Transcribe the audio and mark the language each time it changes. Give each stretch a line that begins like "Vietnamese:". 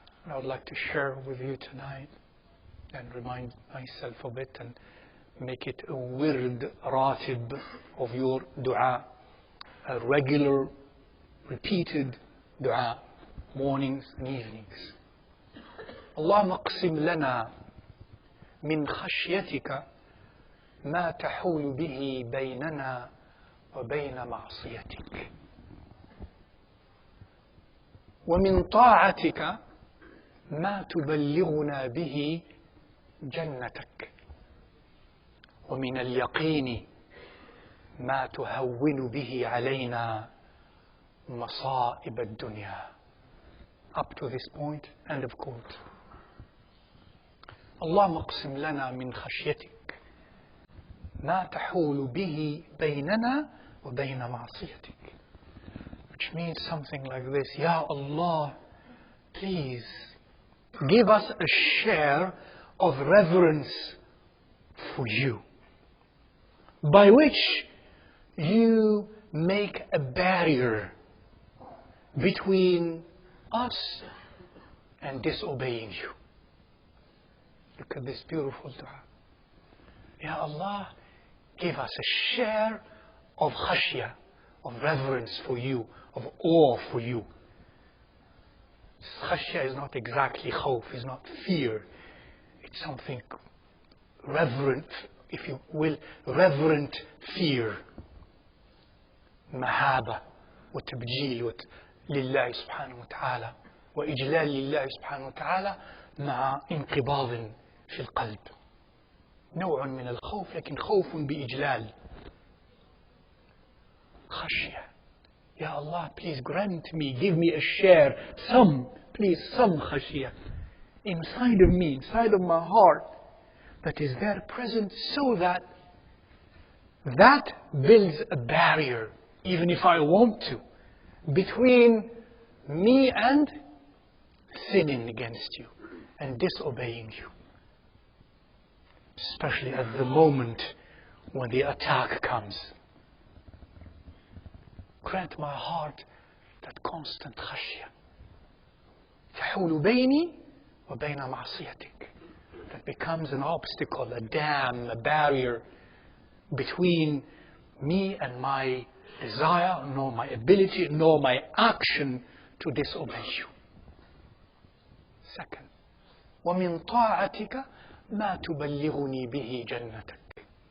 English: I would like to share with you tonight and remind myself of it and make it a wird ratib of your dua, a regular, repeated dua, mornings and evenings.
Arabic: اللهم اقسم لنا من خشيتك ما تحول به بيننا وبين معصيتك ومن طاعتك ما تبلغنا به جنتك ومن اليقين ما تهون به علينا مصائب الدنيا.
English: Up to this point, end of quote.
Arabic: اللهم اقسم لنا من خشيتك ما تحول به بيننا وبين معصيتك.
English: Which means something like this: Ya Allah, please give us a share of reverence for you, by which you make a barrier between us and disobeying you. Look at this beautiful dua. Ya Allah, give us a share of khashya, of reverence for you, of awe for you. Khashya is not exactly khawf, is not fear. It's something reverent, if you will, reverent fear.
Arabic: Mahaba wa tabjeel لله سبحانه وتعالى وإجلال لله سبحانه وتعالى مع انقباض في القلب. نوع من الخوف لكن خوف بإجلال. خشية.
English: Ya Allah, please grant me, give me a share, some khashiyah inside of me, inside of my heart, that is there present, so that builds a barrier, even if I want to, between me and sinning against you and disobeying you. Especially at the moment when the attack comes. Grant my heart that constant khashya.
Arabic: تحول بيني وبين معصيتك.
English: That becomes an obstacle, a dam, a barrier between me and my desire, nor my ability, nor my action to disobey you.
Arabic: Second, ومن طاعتك ما تبلغني به جنتك.